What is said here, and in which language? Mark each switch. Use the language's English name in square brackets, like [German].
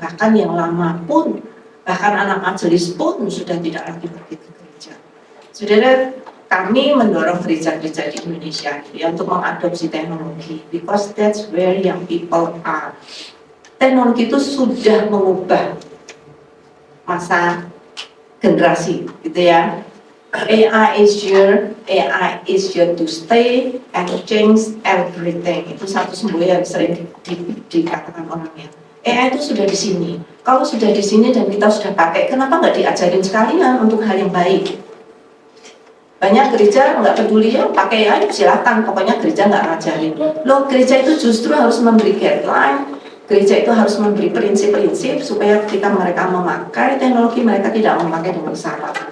[Indonesian] Bahkan yang lama pun, bahkan anak majelis pun sudah tidak lagi pergi ke gereja. Saudara, kami mendorong gereja-gereja di Indonesia ya, untuk mengadopsi teknologi, [English] because that's where young people are. [Indonesian] Teknologi itu sudah mengubah masa generasi, gitu ya. [English] AI is here to stay and change everything. [Indonesian] Itu satu semboyan yang sering dikatakan orangnya. AI itu sudah di sini. Kalau sudah di sini dan kita sudah pakai, kenapa nggak diajarin sekalian untuk hal yang baik? Banyak gereja nggak peduli ya pakai AI, silakan. Pokoknya gereja nggak ngajarin. Loh, gereja itu justru harus memberi guideline. Gereja itu harus memberi prinsip-prinsip supaya ketika mereka memakai teknologi, mereka tidak memakai dengan salah.